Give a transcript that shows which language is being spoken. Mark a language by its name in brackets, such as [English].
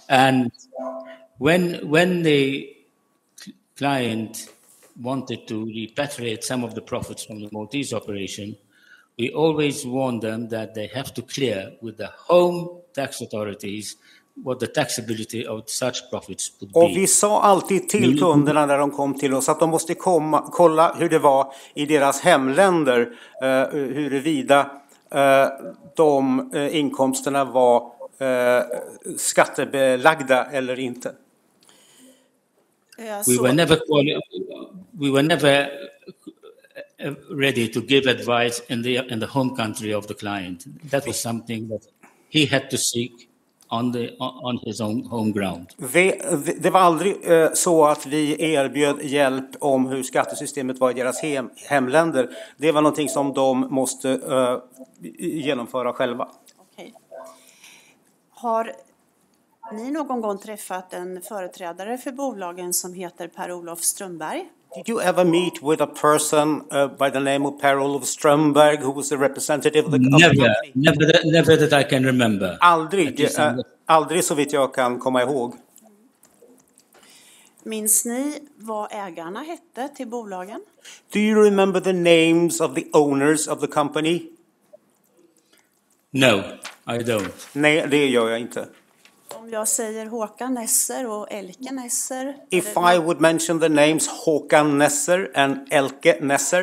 [English] And when the client wanted to repatriate some of the profits from the Maltese operation, we always warned them that they have to clear with the home tax authorities what the taxability of such profits would [Swedish] Och [English] be. [Swedish] vi sa alltid till kunderna när de kom till oss att de måste kolla hur det var i deras hemländer, huruvida de inkomsterna var skattebelagda eller inte. [English] We were never ready to give advice in the home country of the client. That was something that he had to seek on his own home ground. [Swedish] Det var aldrig så att vi erbjöd hjälp om hur skattesystemet var i deras hemländer. Det var någonting som de måste genomföra själva. Okej. Har ni någon gång träffat en företrädare för bolagen som heter Per-Olof Strömberg? [English] Did you ever meet with a person by the name of Per-Olof Strömberg who was a representative of the company? Never that I can remember. [Swedish] Aldrig så vitt jag kan komma ihåg. Minns ni vad ägarna hette till bolagen? [English] Do you remember the names of the owners of the company? No, I don't. [Swedish] Nej, det gör jag inte. Om jag säger Håkan Nesser och Elke Nesser. [English] If I would mention the names Håkan Nesser and Elke Nesser,